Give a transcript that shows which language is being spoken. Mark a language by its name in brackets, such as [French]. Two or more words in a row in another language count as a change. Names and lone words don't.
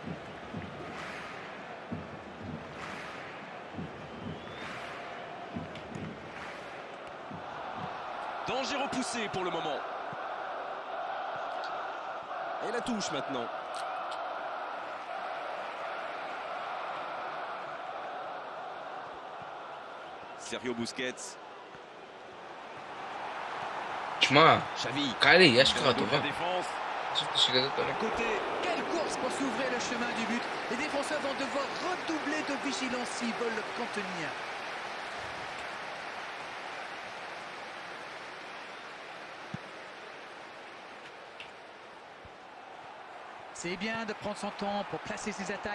[French] Danger repoussé pour le moment. Et la touche maintenant. Sergio Busquets. [Hebrew] תשמע, [French] Xavi. [Hebrew] קאלי, יש לך [French] La [Hebrew] טובה. [French] défense. [Hebrew] חשבתי שכזאת [French] À [Hebrew] עולה. [French] côté. Quelle course pour s'ouvrir le chemin du but. Les défenseurs vont devoir redoubler de vigilance s'ils veulent le contenir. C'est bien de prendre son temps pour placer ses attaques.